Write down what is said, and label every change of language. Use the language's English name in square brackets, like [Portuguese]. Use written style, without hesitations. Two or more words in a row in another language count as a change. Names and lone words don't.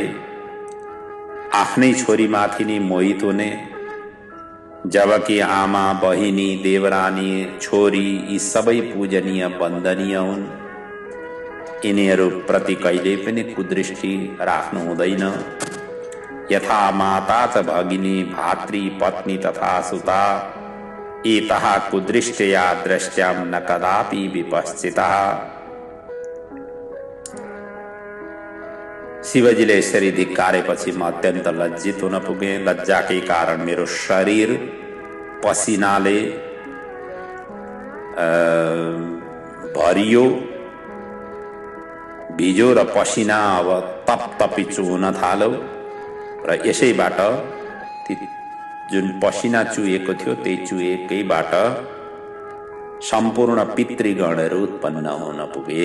[Nepali] आफ्नै छोरीमाथि नै मोहित हुने, जबकि आमा, बहिनी, देवरानी, छोरी यी सबै पूजनीय वन्दनीय हुन्। यिनीहरू प्रति कहिले पनि कुदृष्टि राख्नु हुँदैन। [Sanskrit] यथा माता च भगिनी, भातृ, पत्नी तथा सुता, एतः कुदृष्ट्या द्रष्ट्यां न कदापि विपश्चितः। [Nepali] शिवजीले यसरी धिक्कारेपछि म अत्यन्त लज्जित हुन पुगे। लज्जाकै कारण मेरो शरीर पसिनाले भरियो, भिजो र पसिना अब तपतपी चुहुन थाल्यो र यसैबाट ती जुन पसिना चुहेको थियो त्यही चुहेकैबाट सम्पूर्ण पितृगणहरू उत्पन्न हुन पुगे।